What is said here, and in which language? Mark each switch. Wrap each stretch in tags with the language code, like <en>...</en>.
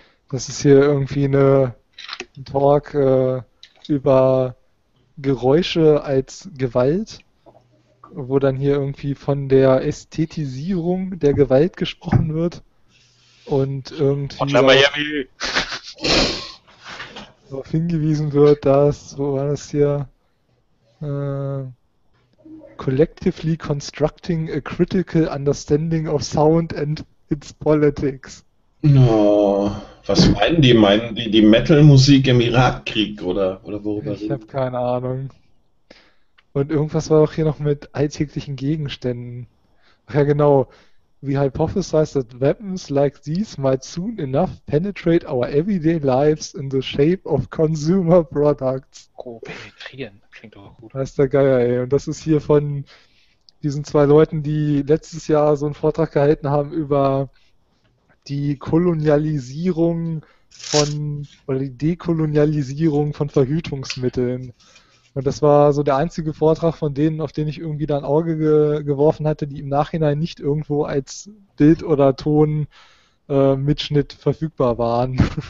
<de>Das ist hier irgendwie ein Talk über Geräusche als Gewalt, wo dann hier irgendwie von der Ästhetisierung der Gewalt gesprochen wird und irgendwie darauf hingewiesen wird, dass, wo war das hier?</de> <en>Collectively constructing a critical understanding of sound and its politics.</en> <de>No, was meinen die? Meinen die Metal-Musik im Irakkrieg oder worüber Ich habe reden? keine Ahnung. Und irgendwas war auch hier noch mit alltäglichen Gegenständen. Ach ja, genau.</de> <en>We hypothesize that weapons like these might soon enough penetrate our everyday lives in the shape of consumer products.</en> <de>Oh, penetrieren, klingt doch gut. Weiß der Geier, ey. Und das ist hier von diesen zwei Leuten, die letztes Jahr so einen Vortrag gehalten haben über die Kolonialisierung von, oder die Dekolonialisierung von Verhütungsmitteln. Und das war so der einzige Vortrag von denen, auf den ich irgendwie da ein Auge geworfen hatte, die im Nachhinein nicht irgendwo als Bild- oder Tonmitschnitt verfügbar waren.</de>